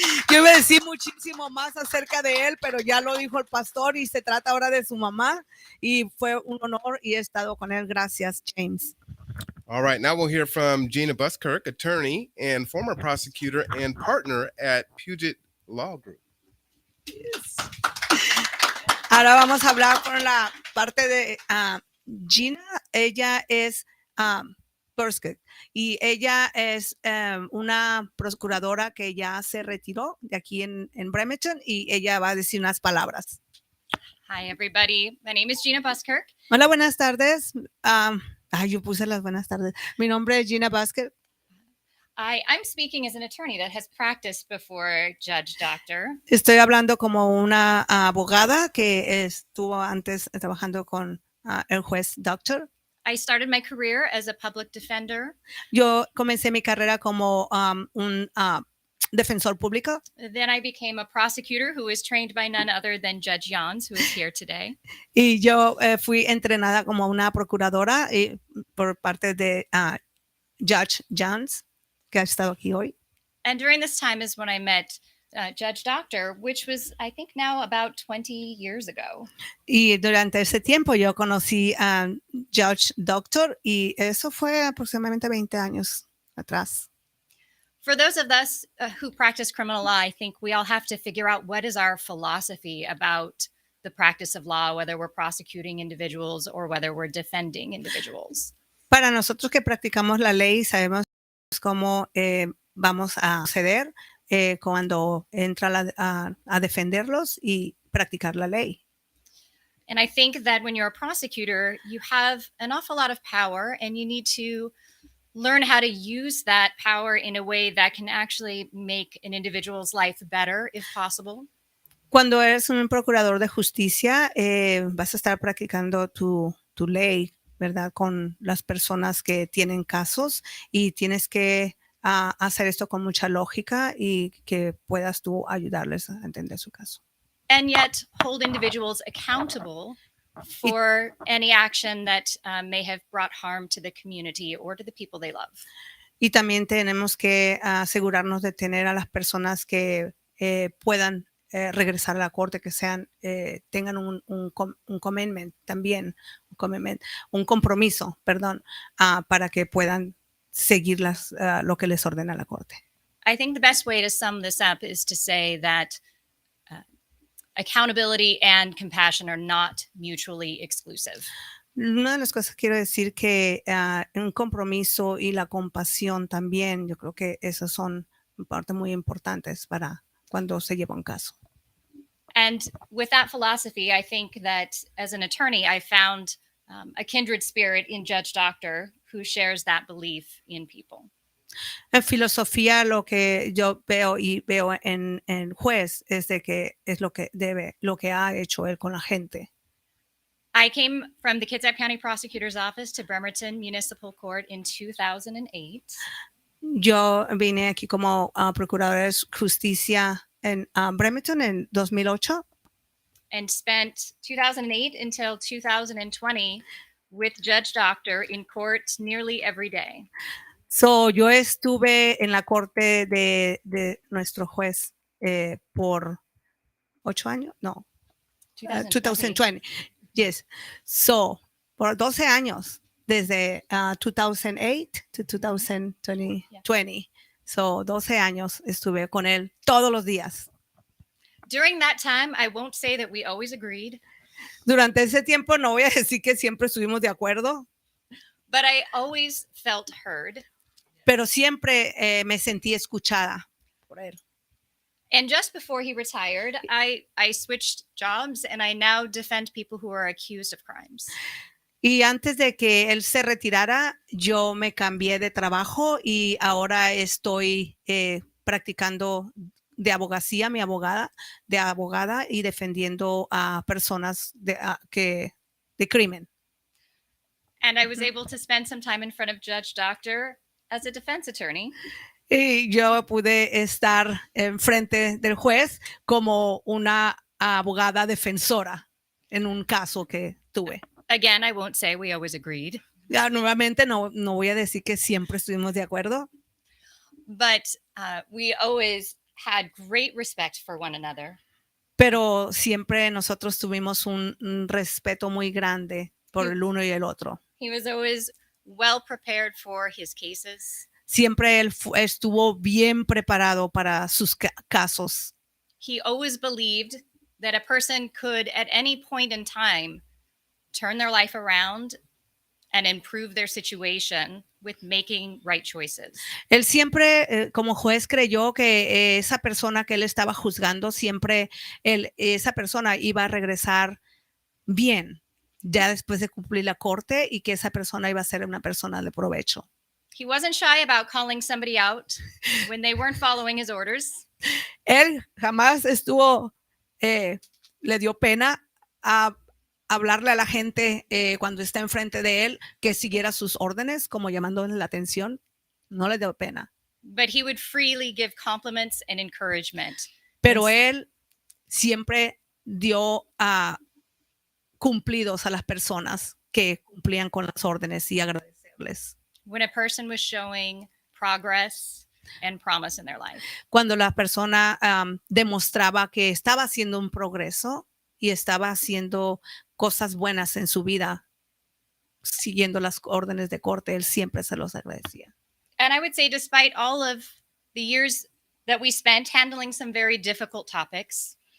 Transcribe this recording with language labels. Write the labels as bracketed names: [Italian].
[Spanish] Yo iba a decir muchísimo más acerca de él, pero ya lo dijo el pastor y se trata ahora de su mamá y fue un honor y he estado con él. Gracias, James. [English] All right, now we'll hear from Gina Buskirk, attorney and former prosecutor and partner at Puget Law Group. Yes. [Spanish] Ahora vamos a hablar con la parte de Gina. Ella es Buskirk y ella es una procuradora que ya se retiró de aquí en Bremerton y ella va a decir unas palabras. [English] Hi, everybody. My name is Gina Buskirk. [Spanish] Hola, buenas tardes. Yo puse las buenas tardes. Mi nombre es Gina Buskirk. [English] I'm speaking as an attorney that has practiced before Judge Docter. [Spanish] Estoy hablando como una abogada que estuvo antes trabajando con el juez Docter. [English] I started my career as a public defender. [Spanish] Yo comencé mi carrera como un defensor público. [English] Then I became a prosecutor who was trained by none other than Judge Jans, who is here today. [Spanish] Y yo fui entrenada como una procuradora por parte de Judge Jans, que ha estado aquí hoy. [English] And during this time is when I met Judge Docter, which was, I think, now about 20 years ago. [Spanish] Y durante ese tiempo yo conocí a Judge Docter y eso fue aproximadamente 20 años atrás. [English] For those of us who practice criminal law, I think we all have to figure out what is our philosophy about the practice of law, whether we're prosecuting individuals or whether we're defending individuals. [Spanish] Para nosotros que practicamos la ley, sabemos cómo vamos a proceder cuando entra a defenderlos y practicar la ley. [English] And I think that when you're a prosecutor, you have an awful lot of power and you need to learn how to use that power in a way that can actually make an individual's life better, if possible. [Spanish] Cuando eres un procurador de justicia, vas a estar practicando tu ley, ¿verdad? Con las personas que tienen casos y tienes que hacer esto con mucha lógica y que puedas tú ayudarles a entender su caso. [English] And yet hold individuals accountable for any action that may have brought harm to the community or to the people they love. [Spanish] Y también tenemos que asegurarnos de tener a las personas que puedan regresar a la corte, que tengan un commitment también, un compromiso, perdón, para que puedan seguir lo que les ordena la corte. [English] I think the best way to sum this up is to say that accountability and compassion are not mutually exclusive. [Spanish] Una de las cosas que quiero decir que un compromiso y la compasión también, yo creo que esas son partes muy importantes para cuando se lleva un caso. [English] And with that philosophy, I think that as an attorney, I found a kindred spirit in Judge Docter who shares that belief in people. [Spanish] En filosofía, lo que yo veo en el juez es de que es lo que ha hecho él con la gente. [English] I came from the Kitsap County Prosecutor's Office to Bremerton Municipal Court in 2008. [Spanish] Yo vine aquí como procuradora de justicia en Bremerton en 2008. [English] And spent 2008 until 2020 with Judge Docter in court nearly every day. [Spanish] So, yo estuve en la corte de nuestro juez por 8 años, no, 2020. Yes. So, por 12 años, desde 2008 to 2020. Yeah. So, 12 años estuve con él todos los días. [English] During that time, I won't say that we always agreed, [Spanish] Durante ese tiempo no voy a decir que siempre estuvimos de acuerdo, [English] but I always felt heard. [Spanish] pero siempre me sentí escuchada por él. [English] And just before he retired, I switched jobs and I now defend people who are accused of crimes. [Spanish] Y antes de que él se retirara, yo me cambié de trabajo y ahora estoy practicando de abogacía, de abogada y defendiendo a personas de crimen. [English] And I was able to spend some time in front of Judge Docter as a defense attorney. [Spanish] Y yo pude estar enfrente del juez como una abogada defensora en un caso que tuve. [English] Again, I won't say we always agreed, [Spanish] Ya nuevamente no voy a decir que siempre estuvimos de acuerdo, [English] but we always had great respect for one another. [Spanish] pero siempre nosotros tuvimos un respeto muy grande por el uno y el otro. [English] He was always well prepared for his cases. [Spanish] Siempre él estuvo bien preparado para sus casos. [English] He always believed that a person could, at any point in time, turn their life around and improve their situation with making right choices. [Spanish] Él siempre, como juez, creyó que esa persona que él estaba juzgando, siempre esa persona iba a regresar bien, ya después de cumplir la corte, y que esa persona iba a ser una persona de provecho. [English] He wasn't shy about calling somebody out when they weren't following his orders. [Spanish] Él jamás le dio pena a hablarle a la gente cuando está enfrente de él que siguiera sus órdenes, como llamándole la atención. No le dio pena. [English] But he would freely give compliments and encouragement. [Spanish] Pero él siempre dio cumplidos a las personas que cumplían con las órdenes y agradecerles. [English] When a person was showing progress and promise in their life. [Spanish] Cuando la persona demostraba que estaba haciendo un progreso y estaba haciendo cosas buenas en su vida, siguiendo las órdenes de corte, él siempre se los agradecía. [English] And I would say, despite all of the years that we spent handling some very difficult topics,